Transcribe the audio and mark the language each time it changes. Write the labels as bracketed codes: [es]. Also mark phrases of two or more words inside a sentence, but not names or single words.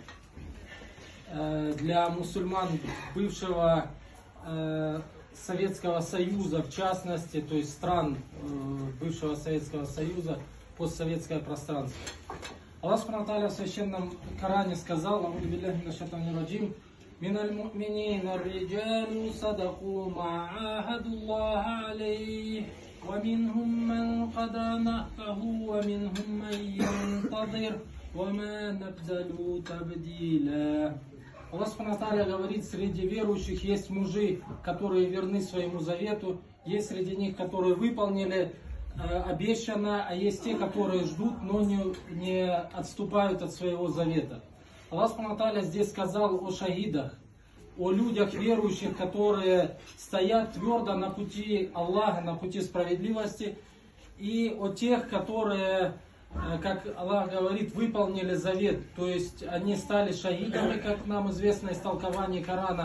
[ru] для мусульман бывшего Советского Союза, в частности, то есть стран бывшего Советского Союза, постсоветское пространство. [ar] الله سبحانه وتعالى [ru] в священном Коране сказал: [ar] «أعوذ بالله من الشيطان الرجيم، من المؤمنين رجال صدقوا ما عاهدوا الله عليه، ومنهم من قضى نحبه، ومنهم من ينتظر، وما بدلوا تبديلا». الله سبحانه وتعالى [ru] говорит, среди верующих есть мужи, которые верны своему завету, есть среди них, которые выполнили обещано, а есть те, которые ждут, но не отступают от своего завета. [ar] الله سبحانه وتعالى [ru] здесь сказал о шахидах, о людях верующих, которые стоят твердо на пути Аллаха, на пути справедливости, и о тех, которые, как Аллах говорит, выполнили завет, то есть они стали шахидами, как нам известно из толкования Корана.